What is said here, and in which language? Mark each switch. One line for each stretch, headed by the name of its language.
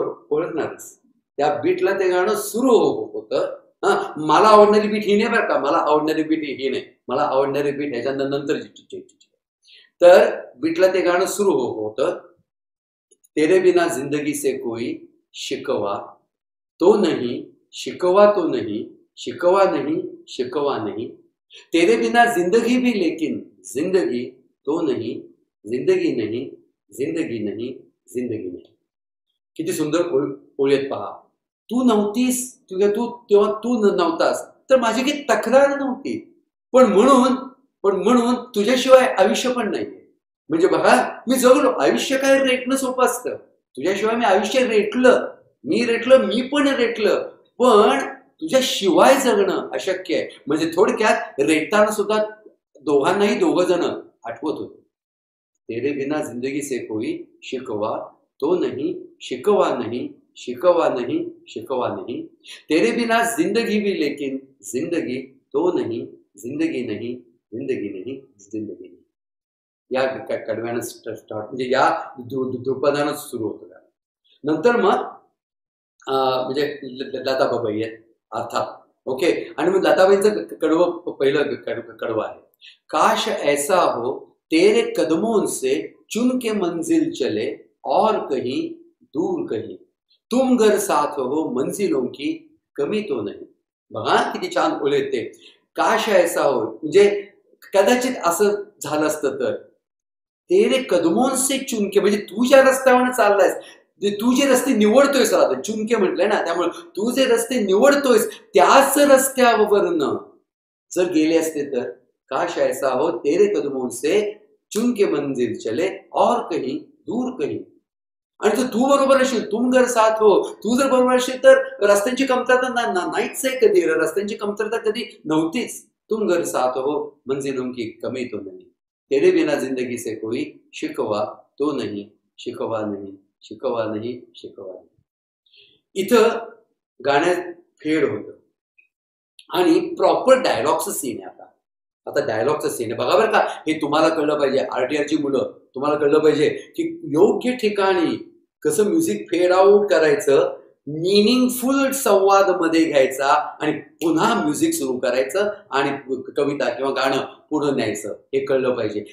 Marathi: ओळखणारच त्या बीटला ते गाणं सुरू होतं. मला आवडणारी बीट ही नाही बरं का, मला आवडणारी बीट ही नाही, मला आवडणारी बीट ह्याच्यानंतर तर बीटला ते गाणं सुरू होतं.
Hindi: तेरे बिना जिंदगी से कोई शिकवा तो नहीं, शिकवा तो नहीं, शिकवा नहीं, शिकवा नहीं, तेरे बिना जिंदगी भी लेकिन जिंदगी तो नहीं, जिंदगी नहीं, जिंदगी नहीं, जिंदगी नहीं.
Marathi: किती सुंदर ओळी आहेत पहा. तू नव्हतीस तेव्हा तू नव्हतास तर माझी काही तक्रार नव्हती, पण म्हणून तुझ्याशिवाय आयुष्य पण नाही. म्हणजे बघा मी जगलो, आयुष्य काय रेटणं सोपं असतं. तुझ्याशिवाय मी आयुष्य रेटलं, मी पण रेटलं, पण तुझ्याशिवाय जगणं अशक्य आहे. म्हणजे थोडक्यात रेटताना सुद्धा दोघांनाही दोघं जण आठवत होते.
Hindi: तेरे बिना जिंदगी से कोई शिकवा तो नहीं, शिकवा नहीं, शिकवा नहीं, शिकवा नहीं, तेरे बिना जिंदगी भी लेकिन जिंदगी तो नहीं, जिंदगी नहीं, जिंदगी नहीं, जिंदगी नहीं.
Marathi: या कडव्यानं स्टार्ट म्हणजे या ध्रुपदानं सुरू होतं. नंतर मग म्हणजे लताबाई आहेत अर्थात. ओके. आणि मग लताबाईंचं कडवं पहिलं कडवं आहे.
Hindi: काश ऐसा हो तेरे कदमों से चुन के मंजिल चले और कहीं दूर कहीं, तुम घर साथ हो मंजिलों की कमी तो नाही.
Marathi: बघा किती छान ओळे ते.
Hindi: काश ऐसा हो
Marathi: म्हणजे कदाचित असं झालं असतं तर,
Hindi: तेरे कदमों से चुनके
Marathi: म्हणजे तू ज्या रस्त्यावर चाललायस, तू जे रस्ते निवडतोयस, आता चुनके म्हटलंय ना, त्यामुळे तू जे रस्ते निवडतोयस त्याच रस्त्यावरनं जर गेले असते तर,
Hindi: काश ऐसा हो तेरे कदमों से चुनके मंजिल चले और कहीं दूर कहीं.
Marathi: आणि जर तू बरोबर असेल,
Hindi: तुम घर साथ हो,
Marathi: तू जर बरोबर असेल तर रस्त्यांची कमतरता नाहीच आहे. कधी रस्त्यांची कमतरता कधी नव्हतीच.
Hindi: तुम घर साथ हो मंजिलों की कमी तो नहीं, तेरे बिना जिंदगी से कोई शिकवा तो नहीं, शिकवा नहीं, शिकवा नहीं, शिकवा नहीं.
Marathi: इथं गाण्यात फेड होतं आणि प्रॉपर डायलॉगचं सीन आहे. आता डायलॉगचं सीन आहे बघा बरं का. हे तुम्हाला कळलं पाहिजे, आरटीआरची मुलं तुम्हाला कळलं पाहिजे की योग्य ठिकाणी कसं म्युझिक फेड आउट करायचं, मिनिंगफुल संवाद मध्ये घ्यायचा आणि पुन्हा म्युझिक सुरू करायचं आणि कविता किंवा गाणं पुढे न्यायचं, हे कळलं पाहिजे.